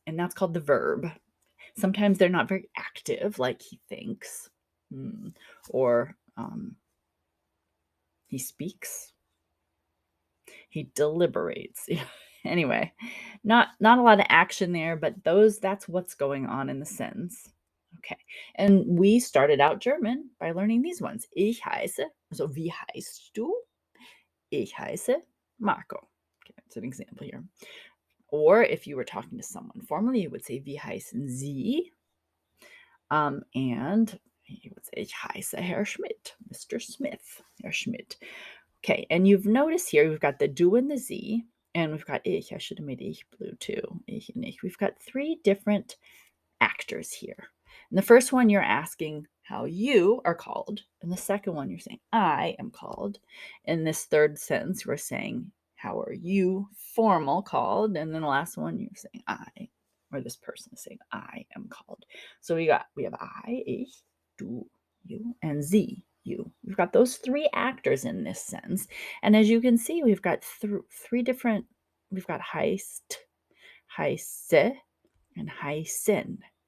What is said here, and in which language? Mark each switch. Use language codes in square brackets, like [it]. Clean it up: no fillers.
[en] And that's called the verb. Sometimes they're not very active, like he thinks, or he speaks, he deliberates. Anyway, not a lot of action there, but that's what's going on in the sentence. Okay. And we started out German by learning these ones. [de] Ich heiße, so wie heißt du? Ich heiße Marco. [en] Okay, that's an example here. Or if you were talking to someone formally, you would say, [de] wie heißen Sie? [en] And you would say, [de] ich heiße Herr Schmidt, [en] Mr. Smith, Herr Schmidt. Okay, and you've noticed here we've got the du and the sie, and we've got ich. I should have made ich blue too. Ich and ich. We've got 3 different actors here. And the first one you're asking how you are called, and the second one you're saying I am called. In this third sentence, we're saying how are you formal called, and then the last one you're saying I, or this person is saying I am called. So we have I, ich, du, you, and sie, you. We've got those 3 actors in this sentence, and as you can see, we've got 3 different. We've got heißt, heiße, and heißen.